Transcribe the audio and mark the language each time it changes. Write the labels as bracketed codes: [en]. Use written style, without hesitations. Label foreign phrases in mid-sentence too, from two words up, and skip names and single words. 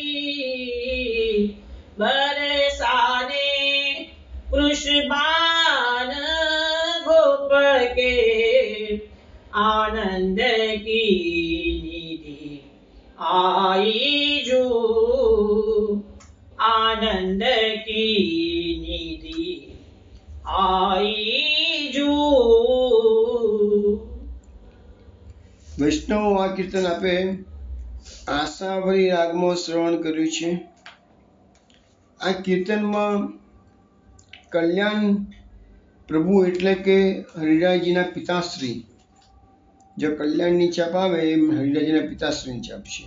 [bra] बरसाने वृषभान गोप के आनंद की निधि आई जो। आनंद की निधि आई जो। [gu] વૈષ્ણવો, આ કીર્તન આપે આશાભરી રાગમાં શ્રવણ કર્યું છે। આ કીર્તનમાં કલ્યાણ પ્રભુ એટલે કે હરિરાયજીના પિતાશ્રી, જો કલ્યાણની છાપ આવે એમ હરિરાયજીના પિતાશ્રીની છાપ છે।